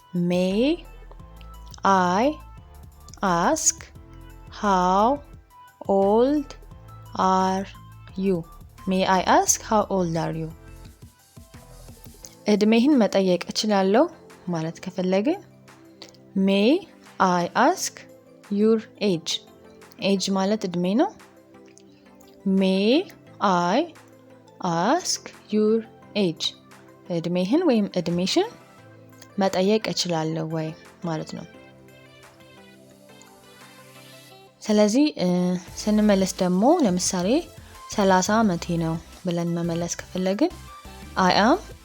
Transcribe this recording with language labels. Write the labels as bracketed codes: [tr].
[en] may I ask how old are you? may I ask how old are you? [am] እድሜህን መጠየቅ እችላለሁ ማለት ከፈለግን [en] may I ask your age? age [am] ማለት እድሜ ነው። [en] may I ask your age? [am] እድሜህን ወይም እድሜሽን መጠየቅ እችላለሁ ወይ ማለት ነው። ስለዚህ ስንመለስ ደግሞ ለምሳሌ 30 ዓመቴ ነው ብለን መመለስ ከፈለግን [en] I am